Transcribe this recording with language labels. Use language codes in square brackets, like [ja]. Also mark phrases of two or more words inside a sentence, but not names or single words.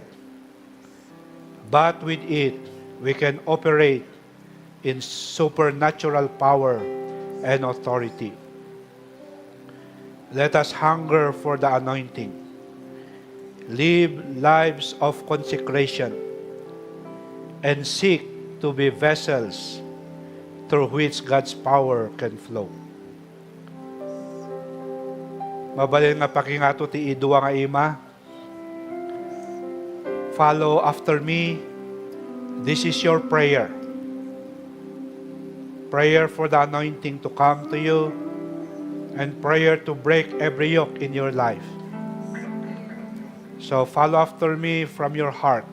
[en] But with it, we can operate in supernatural power and authority. Let us hunger for the anointing. Live lives of consecration and seek to be vessels through which God's power can flow. [ilo] Mabalin nga pakingato ti idua nga ima. [en] Follow after me. This is your prayer. Prayer for the anointing to come to you and prayer to break every yoke in your life. So follow after me from your heart.